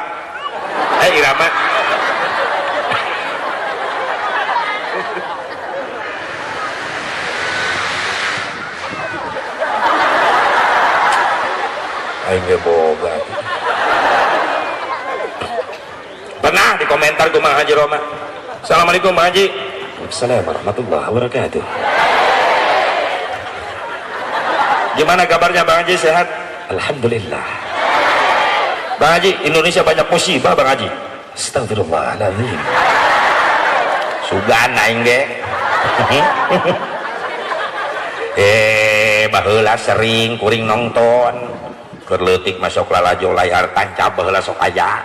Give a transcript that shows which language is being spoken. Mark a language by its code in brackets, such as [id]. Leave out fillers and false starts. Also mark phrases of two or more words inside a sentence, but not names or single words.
[su] Irama. Aing ge boga. Pernah di komentar ku Mang Haji Roma. Assalamualaikum Mang Haji. [ar] وعليكم السلام ورحمة الله وبركاته. [id] Gimana kabarnya Bang Haji, sehat? Alhamdulillah. Bang Haji, Indonesia banyak musibah Bang Haji. [ar] أستغفر الله العظيم. [su] Sugan aing ge. Baheula sering kuring nonton. Kerletik masuk lalajo layar tancap baheula sok aya.